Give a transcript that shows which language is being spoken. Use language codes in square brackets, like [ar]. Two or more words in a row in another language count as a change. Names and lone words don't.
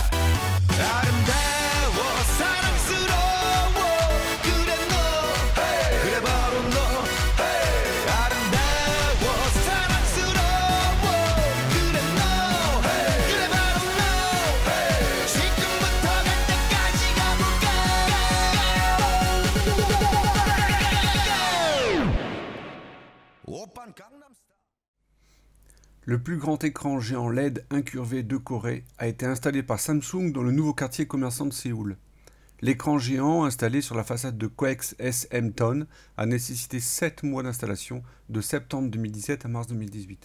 [ko] 아름다워 사랑스러워 그래 너 그래 바로 너 아름다워 사랑스러워 그래 너 그래 바로 너 지금부터 갈 때까지 가볼까 오빤 강남 스타일 [fr] Le plus grand écran géant LED incurvé de Corée a été installé par Samsung dans le nouveau quartier commerçant de Séoul. L'écran géant installé sur la façade de Coex SM Ton a nécessité 7 mois d'installation de septembre 2017 à mars 2018.